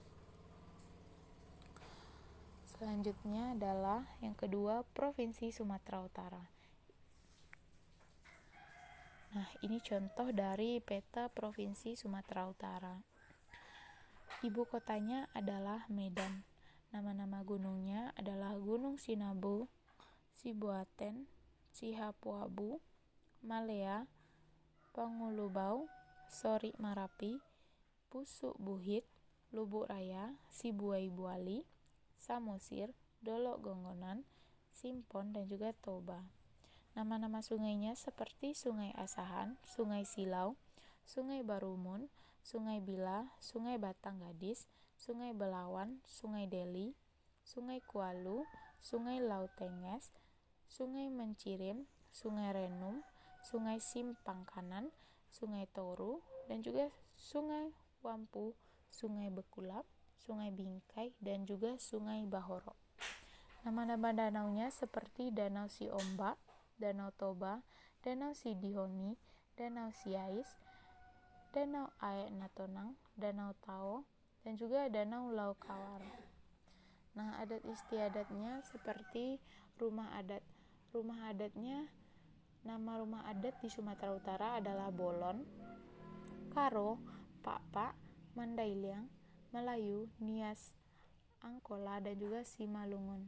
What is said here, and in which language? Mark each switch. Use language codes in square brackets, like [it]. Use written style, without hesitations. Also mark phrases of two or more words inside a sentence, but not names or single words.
[id] Selanjutnya adalah yang kedua, Provinsi Sumatera Utara. Nah, ini contoh dari peta Provinsi Sumatera Utara. Ibu kotanya adalah Medan. Nama-nama gunungnya adalah Gunung Sinabung, Sibuaten, Sihapuabu, Malea, Pangulubau, Sorik Marapi, Pusuk Buhit, Lubuk Raya, Sibuai Buali, Samosir, Dolok Gonggonan, Simpon, dan juga Toba. Nama-nama sungainya seperti Sungai Asahan, Sungai Silau, Sungai Barumun, Sungai Bila, Sungai Batang Gadis, Sungai Belawan, Sungai Deli, Sungai Kualu, Sungai Lautenges, Sungai Mencirim, Sungai Renum, Sungai Simpang Kanan, Sungai Toru, dan juga Sungai Wampu, Sungai Bekulap, Sungai Bingkai, dan juga Sungai Bahoro. Nama-nama danaunya seperti Danau Siombak, Danau Toba, Danau Sidihoni, Danau Siais, Danau Aek Natonang, Danau Tao, dan juga Danau Laukawar. Nah, adat istiadatnya seperti rumah adat. Rumah adatnya, nama rumah adat di Sumatera Utara adalah Bolon, Karo, Pak, Mandailing, Melayu, Nias, Angkola, dan juga Simalungun.